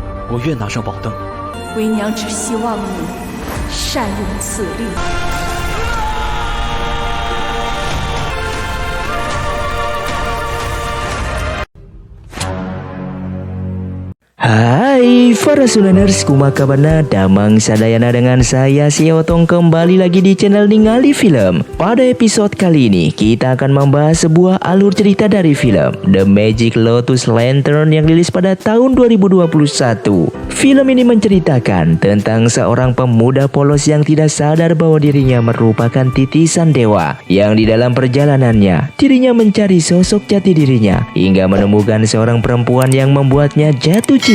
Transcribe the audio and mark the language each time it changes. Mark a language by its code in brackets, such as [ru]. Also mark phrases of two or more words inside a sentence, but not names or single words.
[zh] 我愿拿上宝灯。为娘只希望你善用此力。 [su] Hai para Suleners, kumaha kabarna? Damang sadayana [id] dengan saya si Otong kembali lagi di channel Ningali Film. Pada episode kali ini kita akan membahas sebuah alur cerita dari film The Magic Lotus Lantern yang rilis pada tahun 2021. Film ini menceritakan tentang seorang pemuda polos yang tidak sadar bahwa dirinya merupakan titisan dewa, yang di dalam perjalanannya dirinya mencari sosok jati dirinya hingga menemukan seorang perempuan yang membuatnya jatuh cinta.